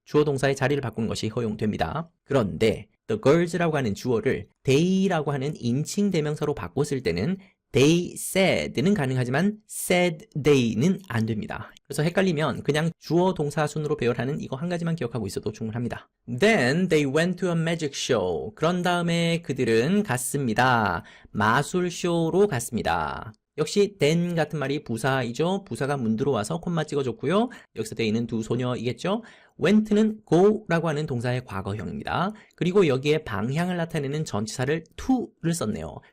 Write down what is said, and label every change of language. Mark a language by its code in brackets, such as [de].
[ko] 주어 동사의 자리를 바꾸는 것이 허용됩니다. 그런데 the girls라고 하는 주어를 they라고 하는 인칭 대명사로 바꿨을 때는 [en] they said [ko] 는 가능하지만 [en] said they [ko] 는 안 됩니다. 그래서 헷갈리면 그냥 주어 동사 순으로 배열하는 이거 한 가지만 기억하고 있어도 충분합니다. [en] Then they went to a magic show. [ko] 그런 다음에 그들은 갔습니다. 마술쇼로 갔습니다. 역시 then 같은 말이 부사이죠. 부사가 문 들어와서 콤마 찍어줬고요. 여기서 they는 두 소녀이겠죠. went는 go라고 하는 동사의 과거형입니다. 그리고 여기에 방향을 나타내는 전치사를 to를 썼네요.